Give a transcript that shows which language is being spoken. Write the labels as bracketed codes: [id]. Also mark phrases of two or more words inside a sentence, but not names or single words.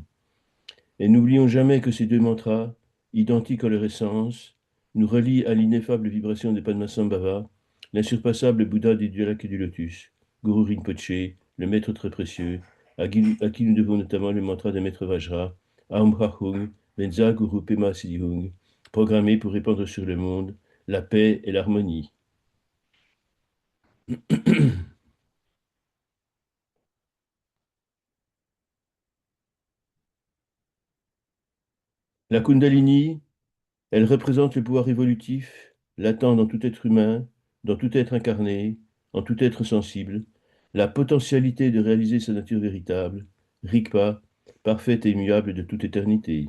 [fr] Et n'oublions jamais que ces deux mantras, identiques en leur essence, nous relient à l'ineffable vibration de Padmasambhava, l'insurpassable Bouddha des dieux lacs et du lotus, Guru Rinpoche, le maître très précieux, à qui nous devons notamment le mantra des maîtres Vajra, [sa] Aum Ha Hung, Benza Guru Pema Siddhi Hung, [fr] programmé pour répandre sur le monde la paix et l'harmonie. La Kundalini, elle représente le pouvoir évolutif, latent dans tout être humain, dans tout être incarné, en tout être sensible, la potentialité de réaliser sa nature véritable, Rigpa, parfaite et immuable de toute éternité.